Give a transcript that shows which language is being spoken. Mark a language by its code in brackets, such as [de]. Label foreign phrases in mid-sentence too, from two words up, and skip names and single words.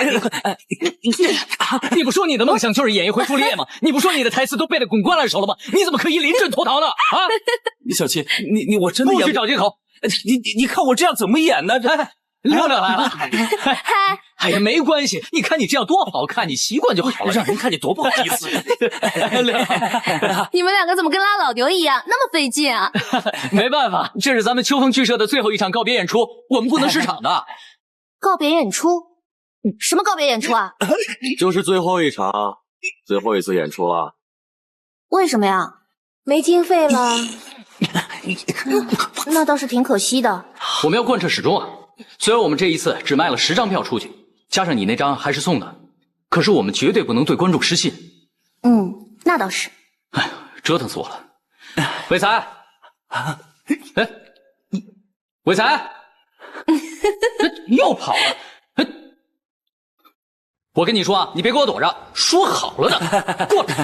[zh] 你不说你的梦想就是演一回朱丽叶吗？你不说你的台词都背得滚瓜烂熟了吗？你怎么可以临阵脱逃呢？啊！小七，我真的不许找借口！你看我这样怎么演呢？亮亮来了，哎呀，没關係，你看你這樣多好看，你習慣就好了，讓人看見多不好意思。你們兩個怎麼跟拉老牛一樣，那麼費勁啊？沒辦法，這是咱們秋風劇社的最後一場告別演出，我們不能失場的。告別演出？什麼告別演出啊？就是最後一場，最後一次演出了。為什麼呀？沒經費了。那倒是挺可惜的。我們要貫徹始終啊。雖然我們這一次只賣了10張票出去，加上你那張還是送的，可是我們絕對不能對觀眾失信。那倒是。哎呀，折騰死我了！偉才，哎，偉才，又跑了。我跟你說啊，你別給我躲着，說好了的，過來。